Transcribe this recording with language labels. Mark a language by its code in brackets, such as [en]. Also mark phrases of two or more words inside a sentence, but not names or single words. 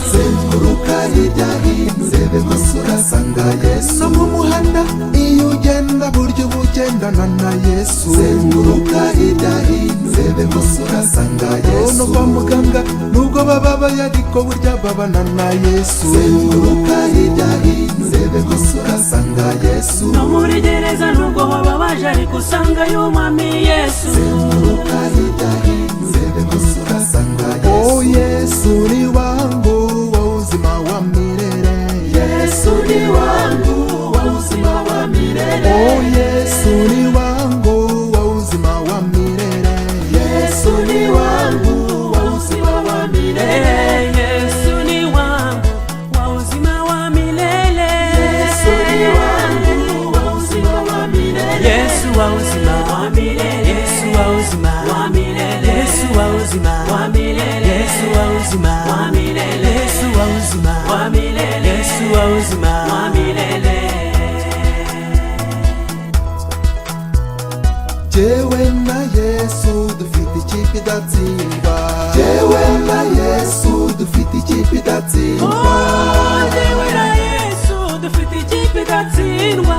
[rw] zenguruka hirya hino urebe hose urasanga Yesu no mu muhanda iyo ugenda buryo bugendana na Yesu zenguruka hirya hino urebe hose urasanga Yesu no kwa muganga nubwo bababaye ariko burya babana na Yesu zenguruka hirya hino urebe hose urasanga Yesu no muri gereza nubwo bababaje ariko usanga y'umwami Yesu zenguruka hirya hino urebe hose urasanga Yesu oh [sw] Yesu ni wangu wa uzima wa milele Yesu ni wangu wa uzima wa milele oh Yesu ni wangu wa uzima wa milele Yesu ni wangu wa uzima wa milele Yesu ni wangu wa uzima wa milele Yesu ni wangu wa uzima wa milele Yesu wa uzima wa milele Yesu wa uzima wa milele Yesu wa uzima wa milele Yesu wa uzima wa milele Yesu wa uzima wa milele Yesu wa uzima wa milele [rw] jewe na Yesu dufite ikipe idatsindwa jewe na Yesu dufite ikipe idatsindwa jewe na Yesu dufite ikipe idatsindwa